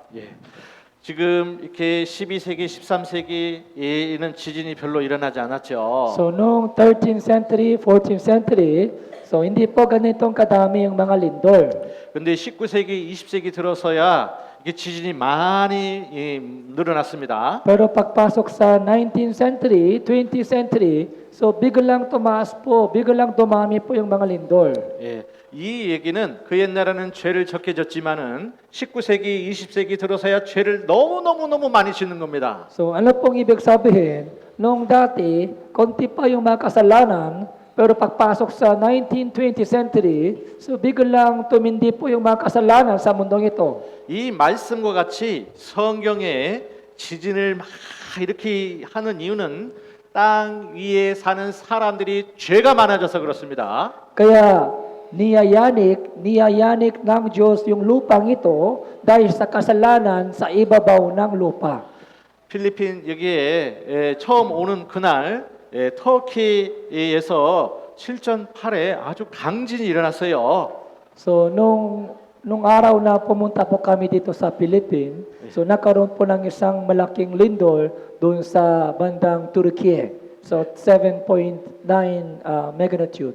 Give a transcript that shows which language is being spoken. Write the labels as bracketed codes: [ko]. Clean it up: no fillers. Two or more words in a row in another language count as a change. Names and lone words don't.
[ko] 예. 지금 이렇게 12세기, 13세기에는 지진이 별로 일어나지 않았죠. [tl] So noong [en] 13th century, 14th century, [tl] so hindi po ganitong kadami yung mga lindol. [ko] 근데 19세기, 20세기 들어서야 이게 지진이 많이 늘어났습니다. [tl] Pero pagpasok sa [en] 19th century, 20th century, [tl] so biglang tumaas po, biglang dumami po yung mga lindol. [ko] 예. 이 얘기는 그 옛날에는 죄를 적게 졌지만은 19세기, 20세기 들어서야 죄를 너무 많이 짓는 겁니다. [tl] So ano pong ibig sabihin? Noong dati, konti pa yung mga kasalanan, pero pagpasok sa [en] 19th, 20th century, [tl] so biglang tumindi po yung mga kasalanan sa mundong ito. [ko] 이 말씀과 같이 성경에 지진을 막 이렇게 하는 이유는 땅 위에 사는 사람들이 죄가 많아져서 그렇습니다. [tl] Kaya niyayanik ng Diyos yung lupang ito dahil sa kasalanan sa ibabaw ng lupa. [ko] 필리핀 여기에 처음 오는 그날 터키에서 7.8에 아주 강진이 일어났어요. [tl] So nung nung araw na pumunta po kami dito sa Philippines, so nakaroon po ng isang malaking lindol doon sa bandang Turkey. So 7.9 magnitude.